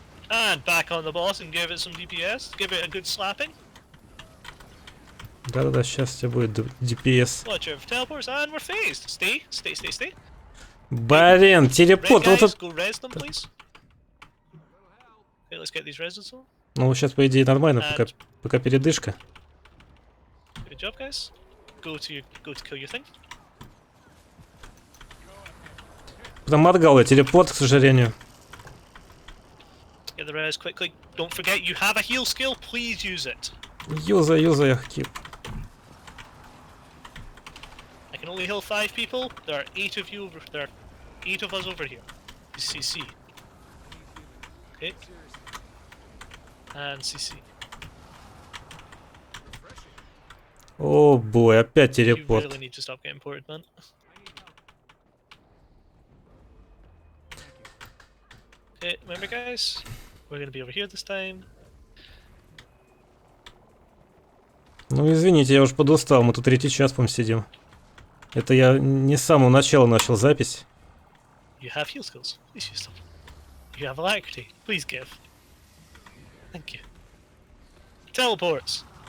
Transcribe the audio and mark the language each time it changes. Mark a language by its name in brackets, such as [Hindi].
[English] And back on the boss and give it some DPS. Give it a good slapping. [Russian] Да-да-да, сейчас тебе будет DPS. [English] Watch out for teleports, and we're phased. Stay. [Russian] Блин, [English] Red [Russian] телепорт, вот [English] guys, [Russian] это... [English] go res them, please. Okay, let's get these reses on. [Russian] Ну, сейчас, по идее, нормально, пока передышка. [English] Good job, guys. Go to kill your thing. [Russian] Проморгал я телепорт, к сожалению. [English] Get the res quickly. Don't forget you have a heal skill. Please use it. [Russian] Юзай, хип. [English] I can only heal 5 people. There are 8 of you. There are 8 of us over here. CC. Okay. And CC. [Russian] О, бой, опять [English] You [Russian] телепорт. [English] really need to stop getting ported, man. Okay, remember guys? We're gonna be over here this time. [Russian] Ну, извините, я уж подустал, мы тут 3-й час, по-моему, сидим. Это я не с самого начала начал запись. [English] You have heal skills. Please use them. You have alacrity. Please give. Thank you. Teleports.